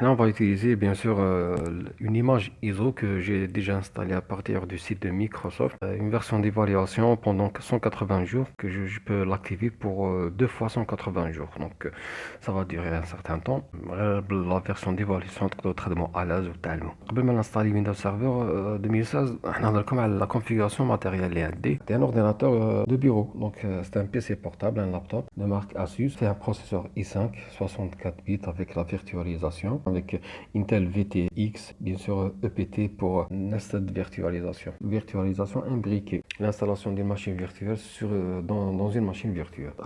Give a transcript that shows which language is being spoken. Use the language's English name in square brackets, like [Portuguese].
[French] Là, on va utiliser bien sûr une image ISO que j'ai déjà installée à partir du site de Microsoft. Une version d'évaluation pendant 180 jours que je peux l'activer pour 2 fois 180 jours. Donc ça va durer un certain temps. La version d'évaluation [Arabic] تقدروا تخدموا [French] à l'aise [Arabic] وتعلموا. قبل ما نستعلي Windows Server 2016, احنا نهضرلكم على [French] la configuration matérielle [Arabic] اللي عندي. [French] C'est un ordinateur de bureau. Donc c'est un PC portable, un laptop de marque Asus. C'est un processeur i5 64 bits avec la virtualisation, avec Intel VTX, bien sûr EPT pour Nested Virtualisation. Virtualisation imbriquée. L'installation d'une machine virtuelle dans une machine virtuelle.